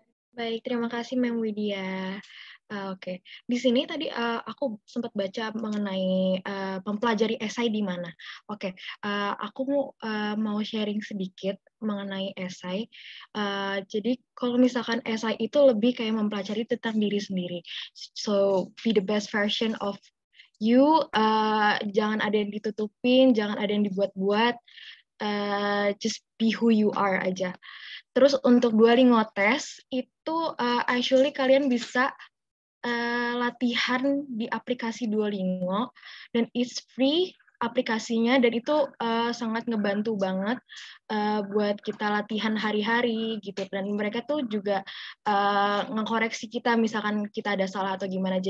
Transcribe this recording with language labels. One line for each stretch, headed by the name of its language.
Indonesian: Baik, terima kasih Mem Widya. Oke, di sini tadi aku sempat baca mengenai mempelajari esai di mana. Oke, aku mau sharing sedikit mengenai esai. Jadi kalau misalkan esai itu lebih kayak mempelajari tentang diri sendiri.
English: So be the best version of you.
Indonesian: Jangan ada yang ditutupin, jangan ada yang dibuat-buat.
English: Just be who you are
Indonesian: aja. Terus untuk Duolingo test itu actually kalian bisa latihan di aplikasi Duolingo dan
English: it's free
Indonesian: aplikasinya dan itu sangat ngebantu banget buat kita latihan hari-hari gitu dan mereka tuh juga ngekoreksi kita misalkan kita ada salah atau gimana.